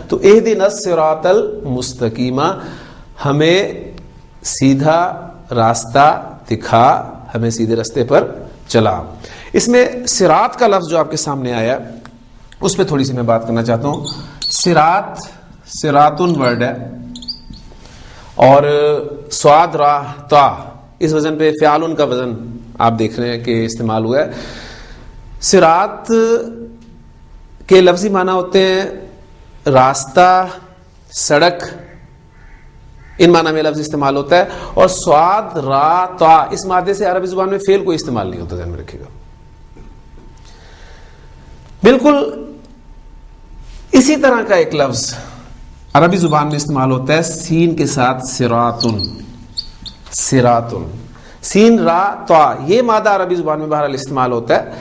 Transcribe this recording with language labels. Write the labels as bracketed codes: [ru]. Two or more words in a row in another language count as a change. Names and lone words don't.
[ur] تو [ar] اہدنا الصراط المستقیم، [ur] ہمیں سیدھا راستہ دکھا، ہمیں سیدھے راستے پر چلا. اس میں صراط کا لفظ جو آپ کے سامنے آیا اس پہ تھوڑی سی میں بات کرنا چاہتا ہوں. صراط، صراطن ورڈ ہے اور سواد را تا اس وزن پہ فعالن کا وزن آپ دیکھ رہے ہیں کہ استعمال ہوا ہے. صراط کے لفظی معنی ہوتے ہیں راستہ، سڑک، ان معنی میں لفظ استعمال ہوتا ہے. اور سواد را تا اس مادے سے عربی زبان میں فعل کوئی استعمال نہیں ہوتا، ذہن میں رکھیے گا. بالکل اسی طرح کا ایک لفظ عربی زبان میں استعمال ہوتا ہے سین کے ساتھ صراطن. صراطن، سین را تا، یہ مادہ عربی زبان میں بہرحال استعمال ہوتا ہے.